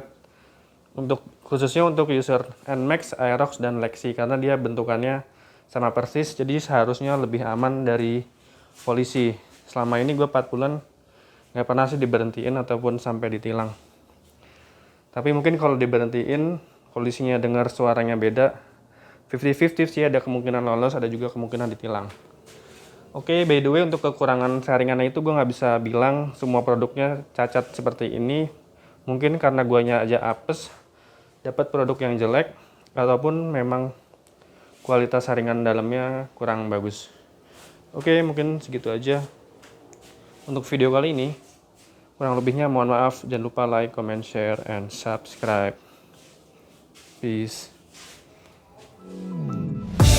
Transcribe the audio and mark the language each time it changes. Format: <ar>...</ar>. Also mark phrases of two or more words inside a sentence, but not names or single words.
<id>Khususnya untuk user NMAX, Aerox, dan Lexi karena dia bentukannya sama persis, jadi seharusnya lebih aman dari polisi. Selama ini gue 4 bulan nggak pernah sih diberhentiin ataupun sampai ditilang. Tapi mungkin kalau diberhentiin, polisinya dengar suaranya beda, 50-50 sih, ada kemungkinan lolos, ada juga kemungkinan ditilang. Oke,</id> <en>by the way,</en> <id>untuk kekurangan saringannya itu gue nggak bisa bilang semua produknya cacat seperti ini. Mungkin karena guanya aja apes, dapat produk yang jelek, ataupun memang kualitas saringan dalamnya kurang bagus. Oke, mungkin segitu aja untuk video kali ini. Kurang lebihnya mohon maaf. Jangan lupa</id> <en>like, comment, share, and subscribe.</en> <id>Peace.</id>